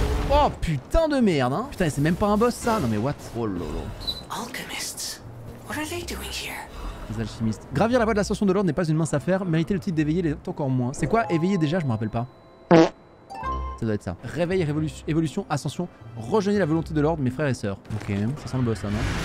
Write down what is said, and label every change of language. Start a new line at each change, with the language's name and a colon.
French: Oh putain de merde, hein. Putain, c'est même pas un boss ça. Non mais what? Oh lolo.
English: Alchemists, what are they doing here?
French: Les alchimistes. Gravir la voie de l'ascension de l'ordre n'est pas une mince affaire. Mériter le titre d'éveiller l'est encore moins. C'est quoi éveiller déjà? Je me rappelle pas. Ça doit être ça. Réveil, évolution, ascension. Rejoignez la volonté de l'ordre, mes frères et sœurs. Ok, ça sent le boss ça, non?